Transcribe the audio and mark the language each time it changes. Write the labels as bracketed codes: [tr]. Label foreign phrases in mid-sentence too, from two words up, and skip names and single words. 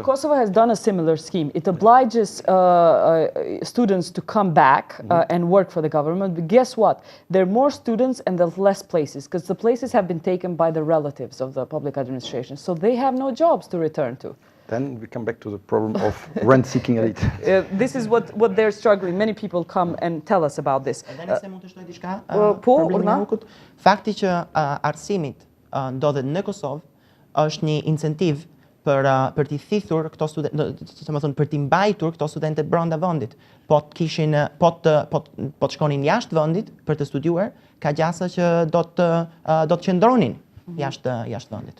[en] Kosovo has done a similar scheme. It obliges students to come back and work for the government. But guess what? There are more students and there's less places because the places have been taken by the relatives of the public administration. So they have no jobs to return to. Then we come back to the problem of rent-seeking elite. This is what they're struggling. Many people come and tell us about this. [sq] Fakti që arsimit ndodhet në Kosovë është një incentiv për t'i thithur këto studentë, për t'i mbajtur këto studentë brenda vendit. Po të shkonin jashtë vendit për të studiuar, ka gjasa që do të qëndronin jashtë vendit.